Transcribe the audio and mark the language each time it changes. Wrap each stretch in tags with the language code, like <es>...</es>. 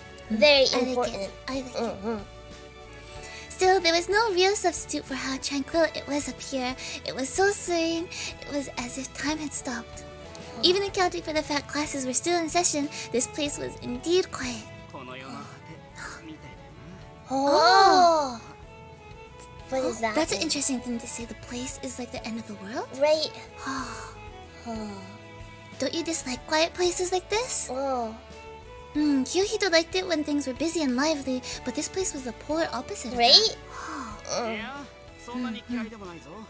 <en>Very I like important. it. I like it. Still, there was no real substitute for how tranquil it was up here. It was so serene, it was as if time had stopped. Even accounting for the fact classes were still in session, this place was indeed quiet.</en> <ja>この世の果てみたいだよな。</ja> <en>What is that? That's an interesting thing to say. The place is like the end of the world? Right. Don't you dislike quiet places like this? Oh. Kyohito liked it when things were busy and lively, but this place was the polar opposite of Right?</en> <ja>いや、そんなに嫌いでもないぞ。</ja>